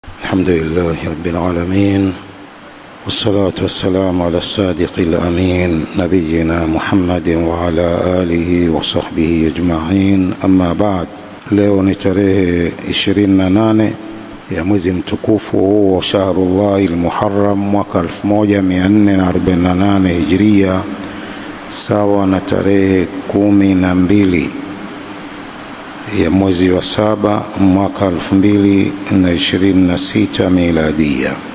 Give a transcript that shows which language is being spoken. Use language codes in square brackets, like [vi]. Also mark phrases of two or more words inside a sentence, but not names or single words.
[ar] الحمد لله رب العالمين، والصلاة والسلام على الصادق الأمين نبينا محمد وعلى آله وصحبه أجمعين. أما بعد. [sw] Leo ni tarehe 28 ya mwezi mtukufu huo Shahrullahi al-Muharram mwaka 1448 Hijria, sawa na tarehe 12 ya mwezi wa 7 mwaka 2026 miladia.